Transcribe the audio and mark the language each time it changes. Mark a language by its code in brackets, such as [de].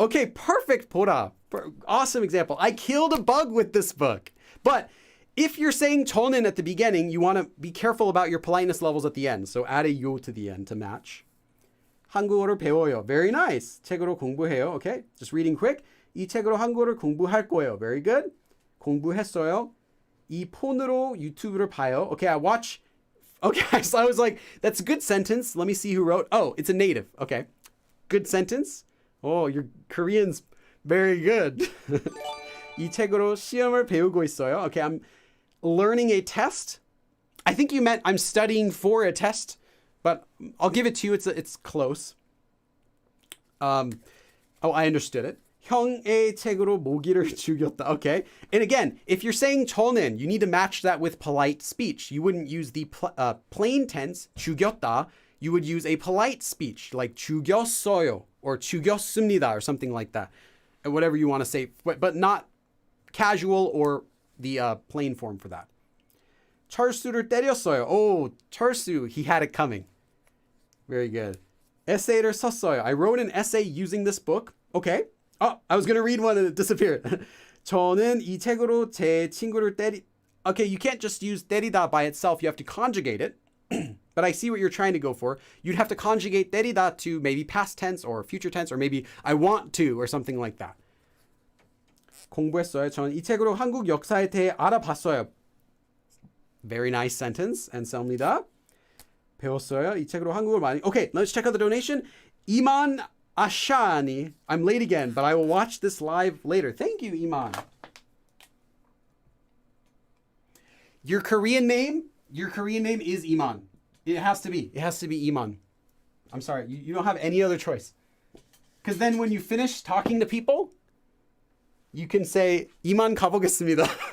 [en] Okay, perfect, 보라. Awesome example. I killed a bug with this book. But if you're saying 저는 at the beginning, you want to be careful about your politeness levels at the end. So add a 요 to the end to match. [ko] 한국어를 배워요. [en] Very nice. [ko] 책으로 공부해요. [en] Okay, just reading quick. [ko] 이 책으로 한국어를 공부할 거예요. [en] Very good. [ko] 공부했어요. 이 폰으로 유튜브를 봐요. [en] Okay, I watch. Okay, so I was like, that's a good sentence. Let me see who wrote. Oh, it's a native. Okay, good sentence. Oh, your Korean's very good. [ko] 이 책으로 시험을 배우고 있어요. [en] Okay, I'm learning a test. I think you meant I'm studying for a test. But I'll give it to you. It's close. I understood it. [ko] 형의 책으로 모기를 죽였다. [en] Okay. And again, if you're saying 저는, you need to match that with polite speech. You wouldn't use the plain tense, 죽였다. You would use a polite speech like 죽였어요 or 죽였습니다 or something like that. And whatever you want to say, but not casual or the plain form for that. [ko] 철수를 때렸어요. [en] Oh, 철수, he had it coming. Very good. [ko] 에세이를 썼어요. [en] I wrote an essay using this book. Okay. Oh, I was going to read one and it disappeared. [ko] 저는 이 책으로 제 친구를 [en] Okay, you can't just use 때리다 by itself. You have to conjugate it. But I see what you're trying to go for. You'd have to conjugate 때리다 to maybe past tense or future tense or maybe I want to or something like that. [ko] 공부했어요. 저는 이 책으로 한국 역사에 대해 알아봤어요. [en] Very nice sentence. [ko] 감사합니다. 배웠어요. 이 책으로 한국어를 많이. [en] Okay, let's check out the donation. 이만 아샤니. I'm late again, but I will watch this live later. Thank you, Iman. Your Korean name is Iman. It has to be. It has to be Iman. I'm sorry. You don't have any other choice. Because then when you finish talking to people, you can say [ko] 이만 가보겠습니다.